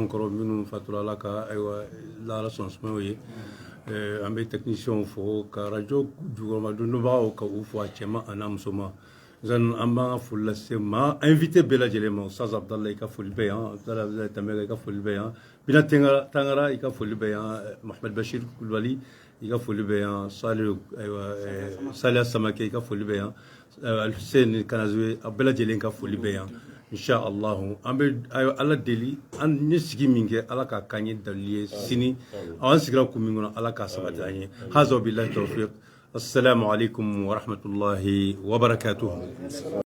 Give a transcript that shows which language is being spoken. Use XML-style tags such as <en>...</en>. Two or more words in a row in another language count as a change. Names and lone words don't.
<bm>kɔrɔ minnu fatura ala ka ayiwa lahara sɔnsumɛw ye an bɛ technicien fo ka radio jukɔrɔma dondobagaw ka u fo a cɛma a n'a musoman zan an b'an ka foli lase ma invité bɛɛ lajɛlen ma ustaz abdallah i ka foli bɛ yan abdallah tamɛga i ka foli bɛ yan bina tangara i ka foli bɛ yan mohamed bashir kulubali i ka foli bɛ yan saliya samake i ka foli bɛ yan alhussein kanazoye a bɛɛ lajɛlen ka foli bɛ yan inshallah an bɛ ala deli an ye sigi min kɛ ala ka kan ye dalili ye sini an sigira kun min kɔnɔ ala ka sabati an ye</bm> <ar>هذا بالله توفيق السلام عليكم ورحمة الله وبركاته</ar>